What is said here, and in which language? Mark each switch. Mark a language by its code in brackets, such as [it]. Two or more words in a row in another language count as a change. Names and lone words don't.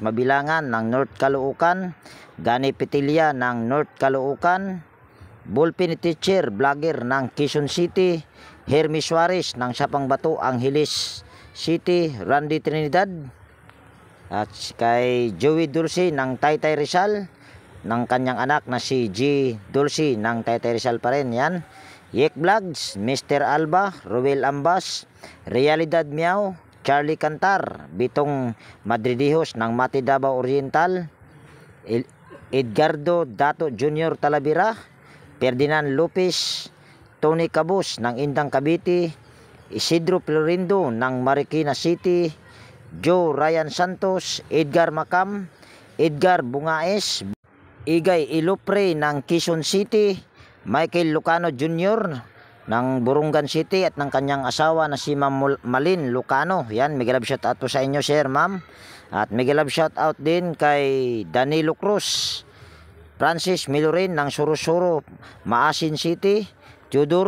[tl] Mabilangan ng North Caloocan, Gani Petilia ng North Caloocan, Bulpin Teacher Vlogger ng Quezon City, Hermes Suarez ng Sapang Bato Angeles City, Randy Trinidad, at kay Joey Dulce ng Taytay Rizal ng kanyang anak na si G Dulce ng Taytay Rizal pa rin. Yan, Yek Vlogs, Mr. Alba, Ruel Ambas, Realidad Miao, Charlie Cantar, Bitong Madridijos ng Mati Davao Oriental, Edgardo Dato Jr. Talavera, Ferdinand Lopez, Tony Cabos ng Indang Cavite, Isidro Florindo ng Marikina City, Joe Ryan Santos, Edgar Macam, Edgar Bungaes, Igay Ilupre ng Quezon City, Michael Lucano Jr. ng Burungan City at ng kanyang asawa na si Ma'am Malin Lucano. Yan, [en] mega love shout out [tl] po sa inyo, sir, ma'am. At [en] mega love shout out [tl] din kay Danilo Cruz Francis Milorin ng Sorosoro, Maasin City, Teodoro